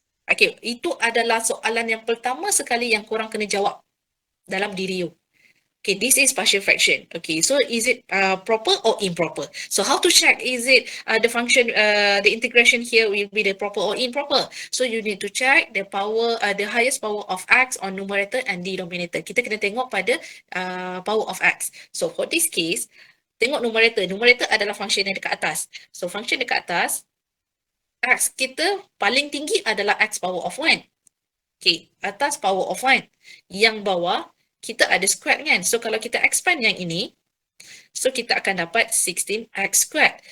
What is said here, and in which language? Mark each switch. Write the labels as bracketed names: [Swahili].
[Malay] Okay, itu adalah soalan yang pertama sekali yang korang kena jawab dalam diri you. [English] Okay, this is partial fraction. Okay, so is it proper or improper? So how to check is it the function, the integration here will be the proper or improper? So you need to check the power, the highest power of x on numerator and denominator. [Malay] Kita kena tengok pada [English] power of x. So for this case, tengok numerator. [Malay] Numerator adalah function yang dekat atas. So function dekat atas, x kita paling tinggi adalah x power of 1. Okay, atas power of 1. Yang bawah, kita ada squared kan. So kalau kita expand yang ini, so kita akan dapat 16x squared.